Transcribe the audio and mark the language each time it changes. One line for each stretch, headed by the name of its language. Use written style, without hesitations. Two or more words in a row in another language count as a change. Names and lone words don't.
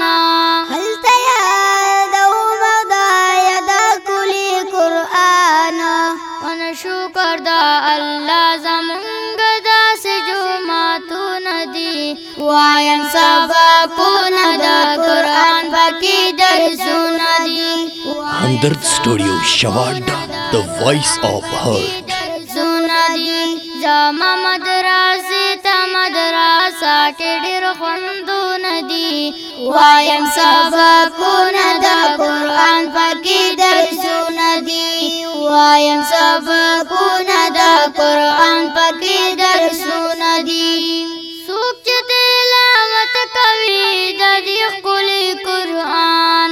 Pashto: هلته یادوم خدایه دا ښکلي قرآن ونه شکر د الله زمونږ داسې جوماتونه دي وایم سبقونه د قرآن پکې درسونه دي
English: Hamdard Studio Shavada, the voice of heart.
Pashto: درسونه دي زما مدرسې ته مدرسه کې ډېر خوندونه دي وایم سبقونه د قرآن پکې درسونه دي وایم سبقونه د قرآن پکې درسونه دي څوک چې تلاوت کوي د دې ښکلي قرآن